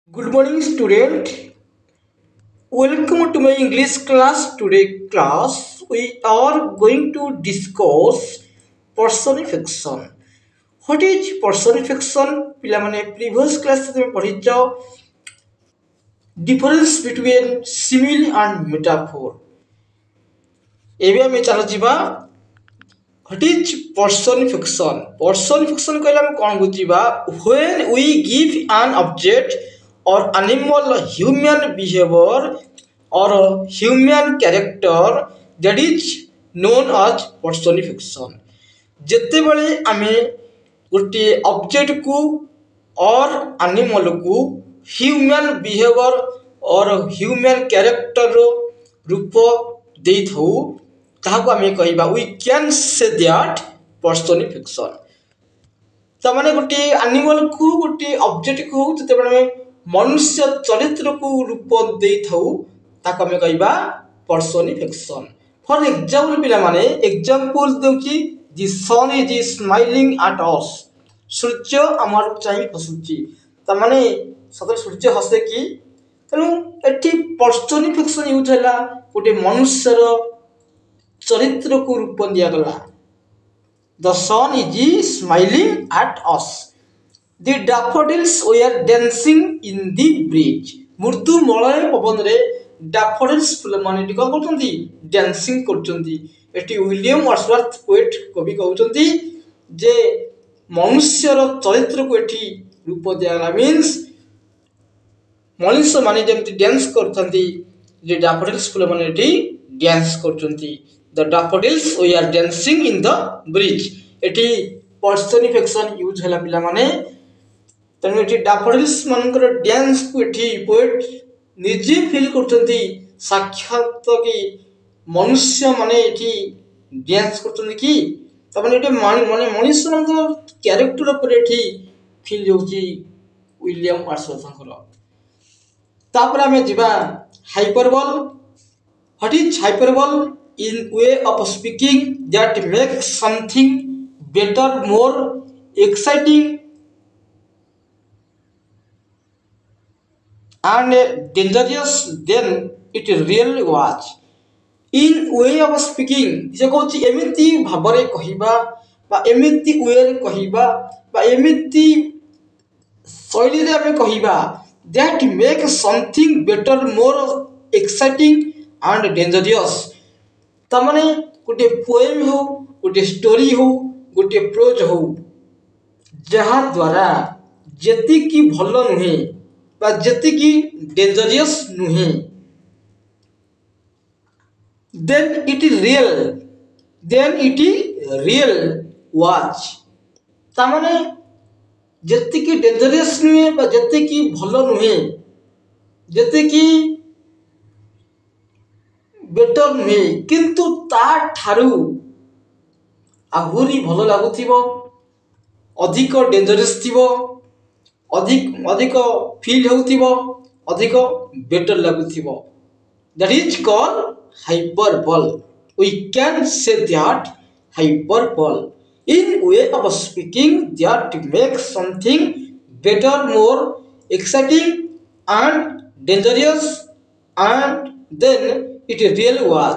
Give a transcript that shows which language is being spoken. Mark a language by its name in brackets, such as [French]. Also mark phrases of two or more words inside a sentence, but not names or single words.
[English] Good morning, student. Welcome to my English class. Today, class we are going to discuss personification. What is personification? [Odia] ପିଲାମାନେ [English] previous class [Odia] ରେ ପଢିଛ [English] difference between simile and metaphor. [Odia] ଏବେ ଆମେ ଚାଲ ଯିବା [English] what is personification? [Odia] Personification କହିଲେ ଆମେ କ'ଣ ବୁଝିବା? [English] When we give an object or animal human behavior or human character that is known as personification. [Odia] ଯେତେବେଳେ ଆମେ ଗୋଟିଏ ଅବଜେକ୍ଟ କୁ [English] or animal [Odia] କୁ [English] human behavior or human character [Odia] ରୂପ ଦେଇଥାଉ ତାହାକୁ ଆମେ କହିବା [English] we can say that personification. [Odia] ତାମାନେ ଗୋଟିଏ ଆନିମଲ କୁ ଗୋଟିଏ ଅବଜେକ୍ଟ କୁ ଯେତେବେଳେ ଆମେ ମନୁଷ୍ୟ ଚରିତ୍ରକୁ ରୂପ ଦେଇଥାଉ ତାକୁ ଆମେ କହିବା personification. [English] for example [Odia] ପିଲାମାନେ ଏକ୍ସାମ୍ପଲ ଦେଉଛି [English] the sun is smiling at us. [Odia] ସୂର୍ଯ୍ୟ ଆମର ଚାହିଁ ହସୁଛି ତାମାନେ ସତରେ ସୂର୍ଯ୍ୟ ହସେ କି ତେଣୁ ଏଠି personification ୟୁଜ ହେଲା ଗୋଟେ ମନୁଷ୍ୟର ଚରିତ୍ରକୁ ରୂପ ଦିଆଗଲା. [English] The sun is smiling at us. The daffodils were dancing in the breeze. [Odia] ମୃଦୁ ମଳୟ ପବନରେ daffodils ଫୁଲମାନେ କ'ଣ କରୁଛନ୍ତି ଡ୍ୟାନ୍ସିଂ କରୁଛନ୍ତି. ଏଠି ୱିଲିୟମ ୱାର୍ଡସୱାର୍ଥ ପୋଏଟ କବି କହୁଛନ୍ତି ଯେ ମନୁଷ୍ୟର ଚରିତ୍ରକୁ ଏଠି ରୂପ ଦିଆଗଲା ମିନ୍ସ ମଣିଷମାନେ ଯେମିତି ଡ୍ୟାନ୍ସ କରୁଛନ୍ତି ଯେ daffodils ଫୁଲମାନେ ଏଠି ଡ୍ୟାନ୍ସ କରୁଛନ୍ତି. The daffodils were dancing in the breeze. ଏଠି personification ୟୁଜ ହେଲା ପିଲାମାନେ ତେଣୁ ଏଠି daffodils ମାନଙ୍କର ଡ୍ୟାନ୍ସ କୁ ଏଠି ପୋଏଟ ନିଜେ ଫିଲ୍ କରୁଛନ୍ତି ସାକ୍ଷାତ କି ମନୁଷ୍ୟ ମାନେ ଏଠି ଡ୍ୟାନ୍ସ କରୁଛନ୍ତି କି ତାମାନେ ଏଠି ମାନେ ମଣିଷମାନଙ୍କ କ୍ୟାରେକ୍ଟର ଉପରେ ଏଠି ଫିଲ୍ ହେଉଛି ୱିଲିୟମ ୱାର୍ଡସୱାର୍ଥଙ୍କର. ତାପରେ ଆମେ ଯିବା ହାଇପରବଲ. [English] What is hyperbole? In way of speaking that makes something better, more exciting and dangerous than it really was. In way of speaking [Odia] ସେ କହୁଛି ଏମିତି ଭାବରେ କହିବା ବା ଏମିତି ୱେରେ କହିବା ବା ଏମିତି ଶୈଳୀରେ ଆମେ କହିବା [English] that makes something better, more exciting and dangerous. [Odia] ତାମାନେ ଗୋଟିଏ ପୋଏମ୍ ହଉ ଗୋଟିଏ ଷ୍ଟୋରି ହଉ ଗୋଟିଏ ପ୍ରୋଜ ହଉ ଯାହାଦ୍ୱାରା ଯେତିକି ଭଲ ନୁହେଁ ବା ଯେତିକି ଡେଞ୍ଜରିୟସ୍ ନୁହେଁ [English] then it real was. [Odia] ତାମାନେ ଯେତିକି ଡେଞ୍ଜରିୟସ୍ ନୁହେଁ ବା ଯେତିକି ଭଲ ନୁହେଁ ଯେତିକି ବେଟର ନୁହେଁ କିନ୍ତୁ ତାଠାରୁ ଆହୁରି ଭଲ ଲାଗୁଥିବ ଅଧିକ ଡେଞ୍ଜରିୟସ୍ ଥିବ ଅଧିକ ଫିଲ୍ ହେଉଥିବ ଅଧିକ ବେଟର ଲାଗୁଥିବ. [English] That is called hyperbole. We can say that hyperbole in way of speaking that makes something better, more exciting and dangerous and then it really was.